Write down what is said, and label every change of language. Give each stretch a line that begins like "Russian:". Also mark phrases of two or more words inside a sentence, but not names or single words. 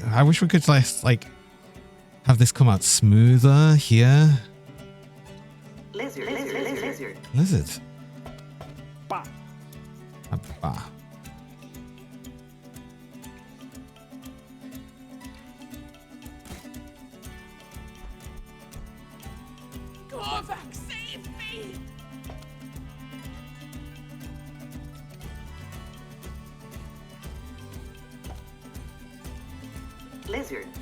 English: I wish we could like have this come out smoother here. Lizard. Lizard. Lizard. Lizard. Bah. Bah. Korvac, save me! Lizard.